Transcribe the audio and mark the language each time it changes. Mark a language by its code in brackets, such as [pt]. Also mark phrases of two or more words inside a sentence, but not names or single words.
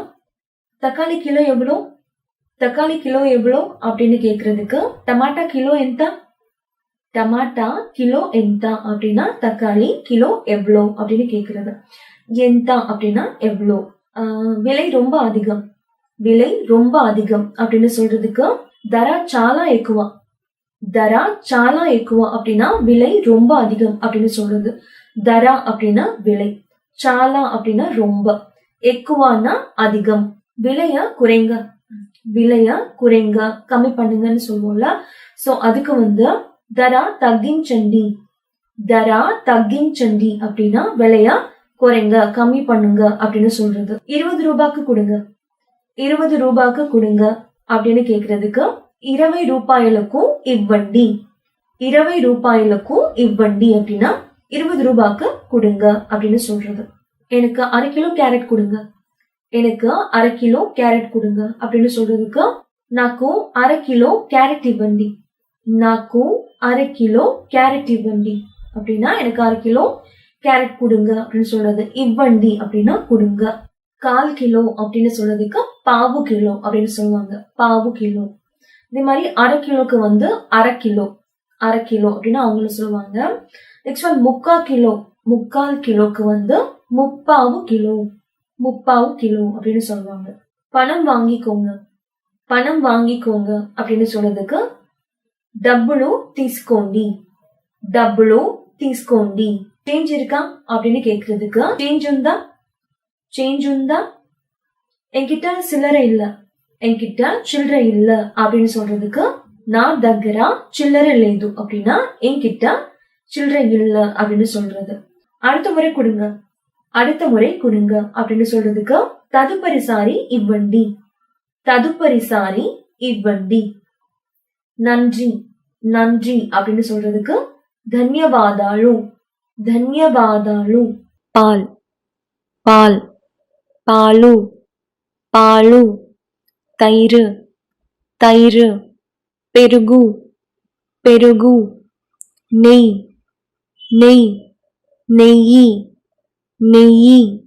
[ta] தக்காளி கிலோ எவ்வளோ, தக்காளி கிலோ எவ்வளோ அப்படின்னு கேட்கறதுக்கு [te] టమాటా కిలో ఎంత, టమాటా కిలో ఎంత [ta] அப்படின்னா தக்காளி கிலோ எவ்வளோ அப்படின்னு கேட்கறது. எந்த அப்படின்னா எவ்வளோ. விலை ரொம்ப அதிகம், விலை ரொம்ப அதிகம் அப்படின்னு சொல்றதுக்கு [te] ధర చాలా ఎక్కువ, ధర చాలా ఎక్కువ [ta] அப்படின்னா விலை ரொம்ப அதிகம் அப்படின்னு சொல்றது. தர அப்படின்னா விலை, చాలా அப்படின்னா ரொம்ப, ఎక్కువனா அதிகம். விலைய குறைங்க, விலைய குறைங்க, கம்மி பண்ணுங்கன்னு சொல்லுவோம்ல. சோ அதுக்கு வந்து [te] ధర తగ్గించండి, ధర తగ్గించండి [ta] அப்படின்னா விலைய குறைங்க, கம்மி பண்ணுங்க அப்படின்னு சொல்றது. 20 ரூபாய்க்கு கொடுங்க, 20 ரூபாய்க்கு கொடுங்க அப்படின்னு கேக்குறதுக்கு [te] 20 రూపాయలకు ఇవ్వండి, 20 రూపాయలకు ఇవ్వండి [ta] அப்படின்னா 20 ரூபாய்க்கு கொடுங்க அப்படின்னு சொல்றது. எனக்கு 1/2 கிலோ கேரட் கொடுங்க, எனக்கு 1/2 கிலோ கேரட் கொடுங்க அப்படின்னு சொல்றதுக்கு [te] నాకు 1/2 కిలో క్యారెట్ ఇవ్వండి, నాకు 1/2 కిలో క్యారెట్ ఇవ్వండి [ta] அப்படின்னா எனக்கு 1/2 கிலோ கேரட் கொடுங்க அப்படின்னு சொல்றது. இவ்வண்டி அப்படின்னா கொடுங்க. 1/4 கிலோ அப்படின்னு சொல்றதுக்கு [te] పావు కిలో [ta] அப்படின்னு சொல்லுவாங்க, [te] పావు కిలో. [ta] இதே மாதிரி 1/2 கிலோக்கு வந்து 1/2 கிலோ, 1/2 கிலோ அப்படின்னு அவங்களும் சொல்லுவாங்க. [en] next one [ta] 3/4 கிலோ, 3/4 கிலோக்கு வந்து [te] ముప్పావు కిలో, ముప్పావు కిలో [ta] அப்படின்னு சொல்லுவாங்க. பணம் வாங்கிக்கோங்க, பணம் வாங்கிக்கோங்க அப்படின்னு சொல்றதுக்கு [te] డబ్బులు తీసుకోండి, డబ్బులు తీసుకోండి. [ta] சேஞ்ச் இருக்கா அப்படின்னு கேக்குறதுக்கு [te] చేంజ్ ఉందా, చేంజ్ ఉందా. [ta] என்கிட்ட சில்லறை இல்ல, என்கிட்ட சில்லறை இல்ல அப்படின்னு சொல்றதுக்கு [te] నా దగ్గర చిల్లర లేదు [ta] அப்படின்னா என்கிட்ட சில்லறை இல்ல அப்படின்னு சொல்றது. அடுத்த முறை கொடுங்க, அடுத்த முறை கொடுங்க அப்படின்னு சொல்றதுக்கு [te] తదుపరిసారి ఇవ్వండి, తదుపరిసారి ఇవ్వండి. [ta] நன்றி, நன்றி அப்படின்னு சொல்றதுக்கு [te] ధన్యవాదాలు, ధన్యవాదాలు. [ta] பால், பால், [te] పాలు, పాలు. [ta] தயிர், தயிர். [te] పెరుగు, పెరుగు. నెయ్యి, నెయ్యి, నెయ్యి, నెయ్యి.